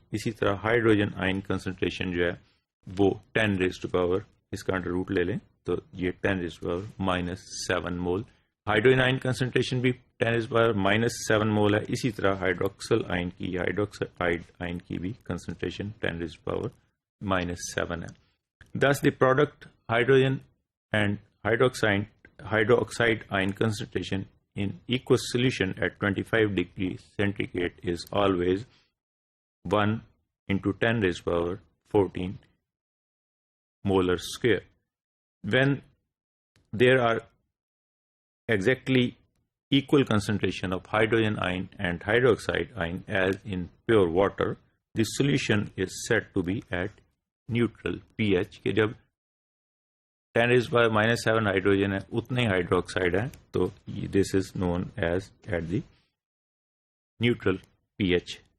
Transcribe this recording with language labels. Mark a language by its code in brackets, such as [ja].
[ur] اسی طرح ہائیڈروجن آئن کنسنٹریشن جو ہے وہ 10⁻, اس کا انڈر روٹ لے لیں تو یہ 10⁻⁻7 مول. ہائیڈروجن آئن کنسنٹریشن بھی 10⁻⁻7 مول ہے. اسی طرح ہائیڈروکسل آئن کی, ہائیڈروکسائڈ آئن کی بھی کنسنٹریشن 10⁻⁻7 ہے. [en] Thus the product hydrogen and hydroxide ion concentration in aqueous solution at 25 degrees centigrade is always 1 into 10⁻14 molar square. When there are exactly equal concentration of hydrogen ion and hydroxide ion as in pure water, the solution is said to be at neutral pH. [ur] کہ جب 10⁻⁻7 hydrogen ہے اتنے hydroxide ہے تو [en] this is known as at the neutral pH.